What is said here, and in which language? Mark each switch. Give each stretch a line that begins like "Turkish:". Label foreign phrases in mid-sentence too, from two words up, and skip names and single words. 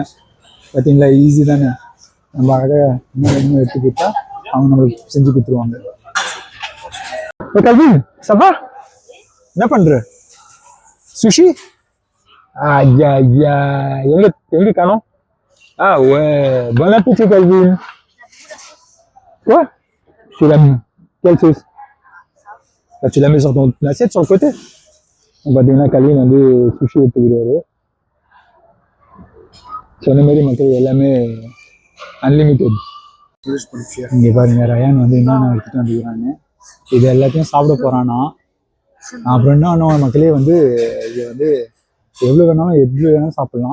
Tamil: பார்த்தீங்களா, ஈஸி தானே. நம்ம அழகாக இன்னும் எடுத்துக்கிட்டா அவங்க நம்மளுக்கு செஞ்சு கொடுத்துருவாங்க. கல்வின் சபா என்ன பண்ற? சுஷி ஐயா ஐயா எங்க எங்க காணோம்?
French: Ouais, bon appétit Calvin. Quoi? Tu l'as mis? Quelle sauce? Bah, tu la mets sur ton assiette sur le côté. On va donner à Calvin
Tamil: வந்து சுஷி எடுத்துக்கிறாரு. சொன்ன மாதிரி மக்கள் எல்லாமே அன்லிமிட்டெட். இங்கே பாருங்க, ரயான் வந்து என்னென்ன எடுத்துட்டு வந்துக்கிறான்னு. இது எல்லாத்தையும் சாப்பிட போறானா. அப்புறம் என்ன மக்களே வந்து இது வந்து எவ்வளோ வேணாலும் சாப்பிடலாம்.